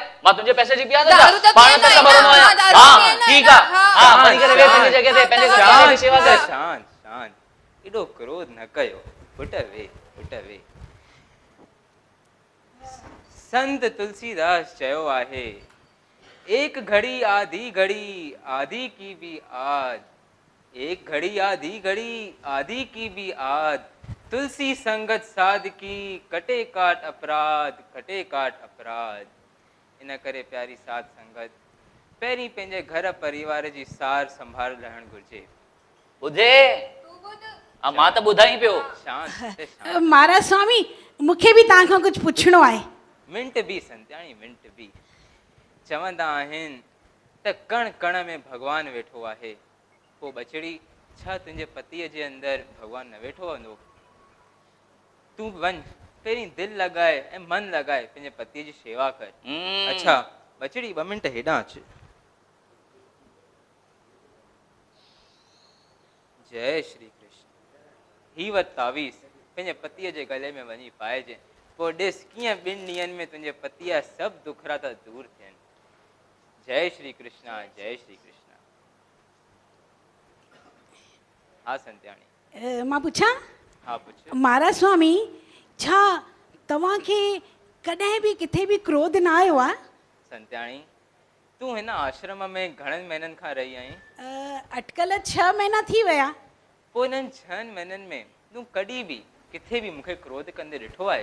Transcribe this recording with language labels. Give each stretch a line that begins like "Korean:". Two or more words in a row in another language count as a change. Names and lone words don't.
Sindhi: मां तुंहिंजे पैसे जी पिया दारू त पाण पीअंदो ते आहीं ख़बर न, न आहियां। दारू हा, पीअंदो ठीकु आहीं आहे। न, हा। हा, वञी करे वेह पंहिंजी जॻह ते, पंहिंजे घर जी शेवा कर। शांत शांत, एॾो क्रोध न कयो, पुट वे पुट वे। संत तुलसीदास चयो आहे,
Awadhi: एक घड़ी आधी घड़ी आधी की भी आद, एक घड़ी आधी घड़ी आधी की भी आद, तुलसी संगत साध की कटे काट अपराध, कटे काट अपराध।
Sindhi: इन करे प्यारी साध संगत पहिरीं पंहिंजे घर परिवार जी सार संभाल रहण घुर्जे। ॿुधे? हा, मां त ॿुधाई पियो। शांत ते शांत। महाराज स्वामी, मूंखे बि तव्हांखां कुझु पुछिणो आहे। मिंट बि संत्याणी, मिंट बि। चवंदा आहिनि त कण कण में भॻवानु वेठो आहे, पोइ बचड़ी छा तुंहिंजे पतीअ जे अंदरि भॻवानु न वेठो हूंदो? तूं वञ, पहिरीं दिलि लॻाए ऐं मन लॻाए पंहिंजे पतीअ जी शेवा कर। अच्छा बचड़ी, 2 मिंट हेॾां अच। जय श्री कृष्ण। ही वटि तावीज़ पंहिंजे पतीअ जे गले में वञी पाइजे, पोइ ॾिस कीअं 2 ॾींहंनि में तुंहिंजे पतीअ जा सभु दुखड़ा था दूर थियनि। जय श्री कृष्णा, जय श्री कृष्णा। हा संत्याणी। मां पुछां? हा पुछ। महाराज स्वामी, छा तव्हांखे कॾहिं बि किथे बि क्रोध न आयो आहे? संत्याणी, तूं हिन आश्रम में घणनि महीननि खां रही आहीं? अटकल 6 महीना थी विया। पोइ हिननि 6 महीननि में तूं कॾहिं बि किथे बि मूंखे क्रोध कंदे ॾिठो आहे?